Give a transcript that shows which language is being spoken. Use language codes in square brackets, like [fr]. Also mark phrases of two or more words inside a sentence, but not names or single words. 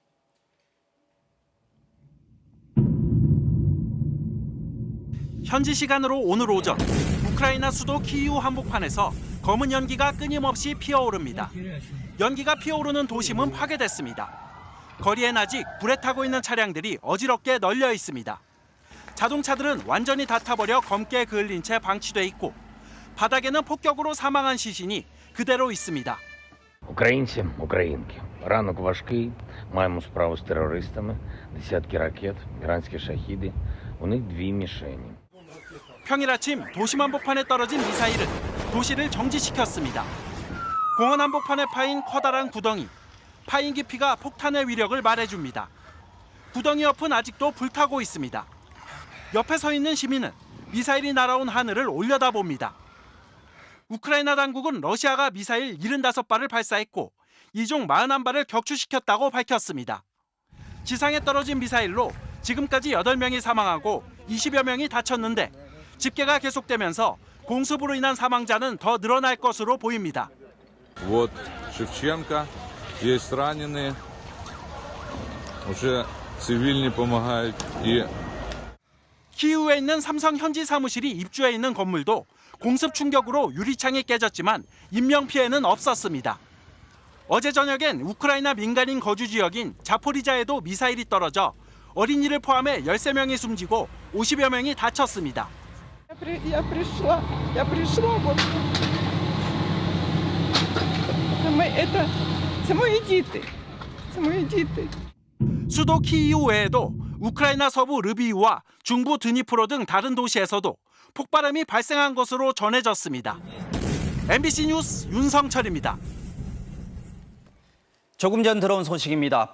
[ko] 현지 시간으로 오늘 오전 우크라이나 수도 키이우 한복판에서 검은 연기가 끊임없이 피어오릅니다. 연기가 피어오르는 도심은 파괴됐습니다. 거리엔 아직 불에 타고 있는 차량들이 어지럽게 널려 있습니다. 자동차들은 완전히 다 타버려 검게 그을린 채 방치돼 있고 바닥에는 폭격으로 사망한 시신이 그대로 있습니다. [uk] Українці, українки, ранок важкий, маємо справу з терористами, десятки ракет, іранські шахіди, у них дві мішені. [ko] 평일 아침 도심 한복판에 떨어진 미사일은 도시를 정지시켰습니다. 공원 한복판에 파인 커다란 구덩이, 파인 깊이가 폭탄의 위력을 말해줍니다. 구덩이 옆은 아직도 불타고 있습니다. 옆에 서 있는 시민은 미사일이 날아온 하늘을 올려다봅니다. 우크라이나 당국은 러시아가 미사일 75발을 발사했고 이 중 41발을 격추시켰다고 밝혔습니다. 지상에 떨어진 미사일로 지금까지 8명이 사망하고 20여 명이 다쳤는데 집계가 계속되면서 공습으로 인한 사망자는 더 늘어날 것으로 보입니다. [ru] Вот Шевченко, есть раненые, уже цивильные помогают. [ko] 키이우에 있는 삼성 현지 사무실이 입주해 있는 건물도 공습 충격으로 유리창이 깨졌지만 인명피해는 없었습니다. 어제 저녁엔 우크라이나 민간인 거주 지역인 자포리자에도 미사일이 떨어져 어린이를 포함해 13명이 숨지고 50여 명이 다쳤습니다. [ru] Я пришла, вот. Это мои дети. [ko] 수도 키이우 외에도 우크라이나 서부 르비우와 중부 드니프로 등 다른 도시에서도 폭발음이 발생한 것으로 전해졌습니다. MBC 뉴스 윤성철입니다. 조금 전 들어온 소식입니다.